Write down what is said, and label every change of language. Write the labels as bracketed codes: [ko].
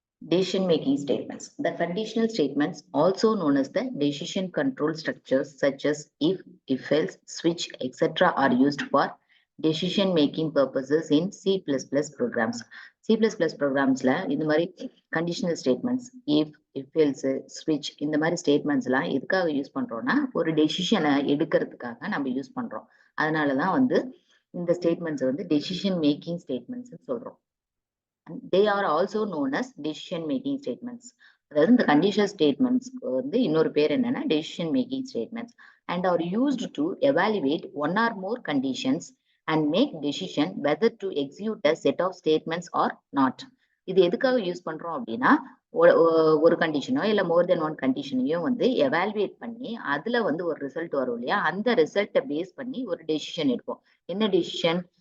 [en] Decision making statements. The conditional statements, also known as the decision control structures such as if else, switch, etc. are used for decision making purposes in C++ programs. [ta] C++ programs-ல இந்த மாதிரி conditional statements, if else, switch இந்த மாதிரி statements-லாம் எதுக்காக use பண்றோம்னா ஒரு டெசிஷனை எடுக்கிறதுக்காக நம்ம use பண்றோம். அதனாலதான் வந்து இந்த ஸ்டேட்மெண்ட்ஸ் வந்து decision making statements சொல்றோம். [en] They are also known as decision making statements. [ta] அதாவது இந்த conditional statements வந்து இன்னொரு பேர் என்னன்னா [en] decision making statements and are used to evaluate one or more conditions and make decision whether to execute a set of statements or not. [ta] இது எதுக்காக use பண்றோம் அப்படின்னா ஒரு கண்டிஷனோ இல்ல [en] more than one [ta] கண்டிஷனையும் வந்து எவாலுவேட் பண்ணி அதுல வந்து ஒரு ரிசல்ட் வரும் இல்லையா, அந்த ரிசல்ட்டை பேஸ் பண்ணி ஒரு டெசிஷன் எடுப்போம். என்ன டெசிஷன்?